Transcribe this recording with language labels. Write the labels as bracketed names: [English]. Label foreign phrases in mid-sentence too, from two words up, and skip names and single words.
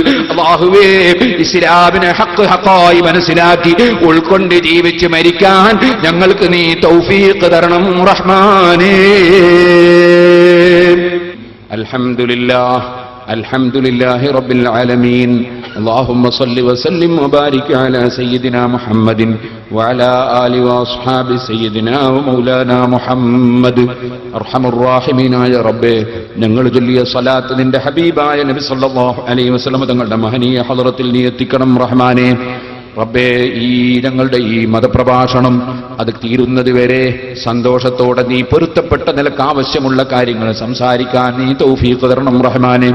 [Malayalam] അല്ലാഹുവേ, ഇസ്ലാമിനെ ഹഖായി മനസ്സിലാക്കി ഉൾക്കൊണ്ട് ജീവിച്ച് മരിക്കാൻ ഞങ്ങൾക്ക് നീ തൗഫീഖ് തരണം റഹ്മാനേ. [Arabic] الحمد لله الحمد لله رب العالمين. اللهم صل وسلم وبارك على سيدنا محمد وعلى آل وأصحاب سيدنا ومولانا محمد. [Malayalam] അർഹമർ റഹീമീനായ റബ്ബേ, ഞങ്ങൾ ചൊല്ലിയ സ്വലാത്ത് നിന്റെ ഹബീബായ നബി [Arabic] صلى الله عليه وسلم [Malayalam] തങ്ങളുടെ മഹനീയ ഹളറത്തിൽ നീ എത്തിക്കണം റഹ്മാനേ. റബ്ബേ, ഈ ഞങ്ങളുടെ ഈ മതപ്രഭാഷണം അത് തീരുന്നത് വരെ സന്തോഷത്തോടെ നീ പൊരുത്തപ്പെട്ട നിലക്ക് ആവശ്യമുള്ള കാര്യങ്ങൾ സംസാരിക്കാൻ നീ തൗഫീഖ് തരണം റഹ്മാനേ.